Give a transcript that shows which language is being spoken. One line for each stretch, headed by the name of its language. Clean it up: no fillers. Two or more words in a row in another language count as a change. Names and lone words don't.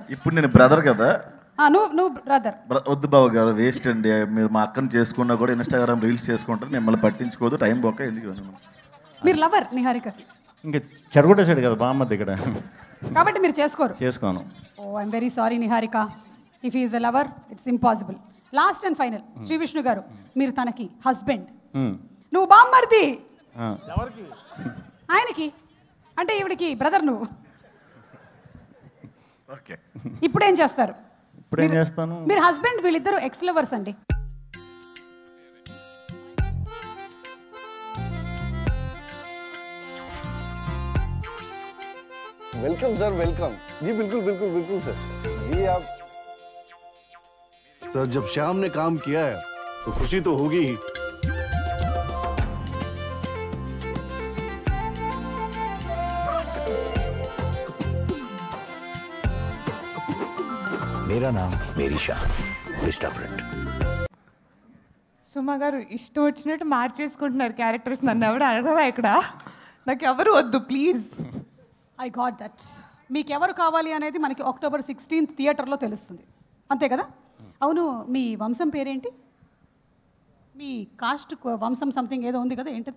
Telugu: ఇప్పుడు నేను బ్రదర్ కదా, నువ్వు బ్రదర్. వద్దు బావ గారు, వేస్ట్ అండి. మీరు మా అక్కను చేసుకున్నా కూడా ఇన్స్టాగ్రామ్ రీల్స్ చేసుకుంటారు, మిమ్మల్ని పట్టించుకోదు, టైం పోక ఎందుకు. మీరు లవర్ నిహారికకి, ఇంకా చెడగొట్టేసాడు కదా బామ్మద్ది ఇక్కడ, కాబట్టి మీరు చేసుకోను.
English: Oh I'm very sorry Niharika, if is a lover it's impossible. last and final
Telugu: శ్రీ విష్ణు గారు, మీరు తనకి హస్బెండ్, నువ్వు బామ్మర్ది ఆయనకి, అంటే ఈవిడికి బ్రదర్ నువ్వు. ఇప్పుడు ఏం చేస్తారు? మీరు హస్బెండ్, వీళ్ళిద్దరు
English: ex lovers
Telugu: అండి.
English: welcome sir, welcome ji.
Hindi: बिल्कुल बिल्कुल बिल्कुल सर जी। आप सर, जब श्याम ने काम किया है तो खुशी तो होगी ही। मेरा नाम मेरी शान, विस्टा प्रिंट.
Telugu: సుమ గారు ఇష్టం వచ్చినట్టు మార్చేసుకుంటున్నారు క్యారెక్టర్స్. నన్ను ఎవరు అడగరా ఇక్కడ, నాకు ఎవరు వద్దు ప్లీజ్.
English: I got that.
Telugu: మీకు ఎవరు కావాలి అనేది మనకి October 16th థియేటర్లో తెలుస్తుంది, అంతే కదా? అవును, మీ వంశం పేరేంటి? మీ కాస్ట్ వంశం సంథింగ్ ఏదో ఉంది కదా, ఏంటి?